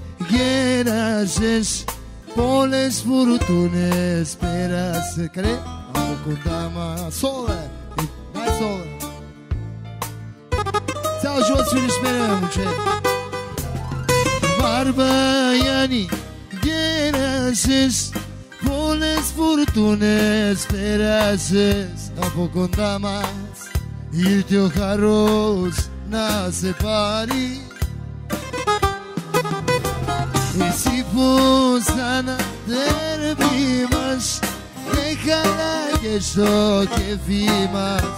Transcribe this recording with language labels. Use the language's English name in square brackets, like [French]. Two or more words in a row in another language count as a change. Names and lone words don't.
[Greek] γέρασες πολλές φουρτούνες πέρασε. Καλέ, από κοντά μας. Σόλε, [Bulgarian] дай соле. Цял живот свириш с мене, момче. Барбаяни, [Greek] γέρασες πολλές φουρτούνες πέρασες από κοντά μας. Ήρθε ο χαρός να σε πάρει. Εσύ πως ανατέρπι μας δεν χαλάγες το κεφί μας.